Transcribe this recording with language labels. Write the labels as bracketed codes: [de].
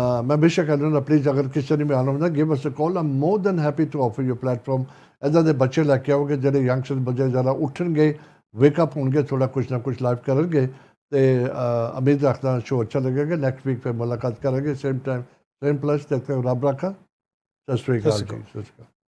[pa] ਮੈਂ ਬੇਸ਼ੱਕ ਕਹਿੰਦਾ ਪਲੀਜ਼, ਅਗਰ ਕਿਸੇ ਨੇ ਵੀ ਆਉਣਾ ਹੁੰਦਾ, [en] give us a call. I'm more than happy to offer you a platform. [pa] ਇੱਦਾਂ ਦੇ ਬੱਚੇ ਲੈ ਕੇ ਆਓਗੇ ਜਿਹੜੇ ਯੰਗਸਟਰ ਬੱਚੇ ਜ਼ਿਆਦਾ ਉੱਠਣਗੇ, ਵੇਕਅਪ ਹੋਣਗੇ, ਥੋੜ੍ਹਾ ਕੁਛ ਨਾ ਕੁਛ ਲਾਈਵ ਕਰਨਗੇ, ਅਤੇ ਉਮੀਦ ਰੱਖਦਾ ਸ਼ੋਅ ਅੱਛਾ ਲੱਗੇਗਾ। ਨੈਕਸਟ ਵੀਕ ਫਿਰ ਮੁਲਾਕਾਤ ਕਰਾਂਗੇ, ਸੇਮ ਟਾਈਮ ਸੇਮ ਪਲੇਸ। ਤੱਕ ਰੱਬ ਰੱਖਾ। ਸਤਿ ਸ਼੍ਰੀ ਅਕਾਲ ਜੀ। ਸਤਿ ਸ਼੍ਰੀ ਅਕਾਲ।